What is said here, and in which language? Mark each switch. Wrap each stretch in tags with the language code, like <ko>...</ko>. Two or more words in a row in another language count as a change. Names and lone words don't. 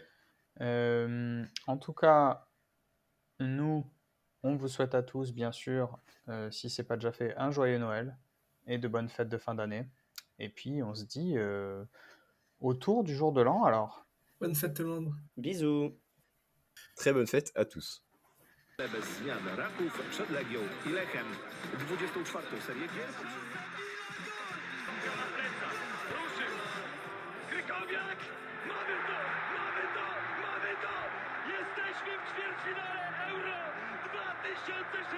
<fr>En tout cas, nous, on vous souhaite à tous, bien sûr, si c'est pas déjà fait, un joyeux Noël et de bonnes fêtes de fin d'année. Et puis, on se dit autour du jour de l'an, alors. Bonne fête tout le monde. Bisous. Très bonne fête à tous.</fr> <pl>Bez zmian Raków przed Legią i Lechem. 24. serię gier. Krykowiak! Mamy to! Jesteśmy w ćwierćfinale Euro 2016!</pl>